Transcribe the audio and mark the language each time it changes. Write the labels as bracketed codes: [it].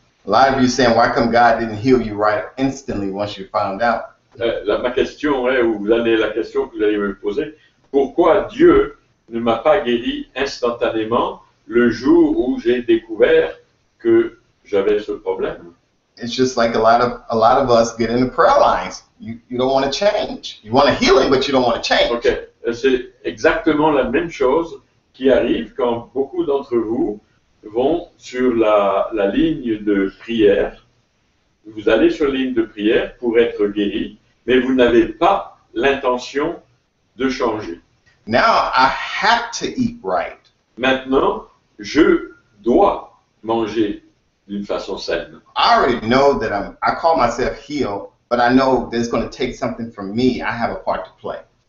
[en] A lot of you saying, why come God didn't heal you right instantly once you found out? [fr] Ma question est, ou la question que vous allez me poser, pourquoi Dieu ne m'a pas guéri instantanément le jour où j'ai découvert que j'avais ce problème? [en] It's just like a lot of us get in the prayer lines. You don't want to change. You want a healing, but you don't want to change. [fr] Ok, c'est exactement la même chose qui arrive quand beaucoup d'entre vous vont sur la ligne de prière. Vous allez sur la ligne de prière pour être guéri, mais vous n'avez pas l'intention de changer. [en] Now I have to eat right. [fr] Maintenant, je dois manger d'une façon saine. [en] I already know that I call myself healed, but I know there's going to take something from me. I have a part to play.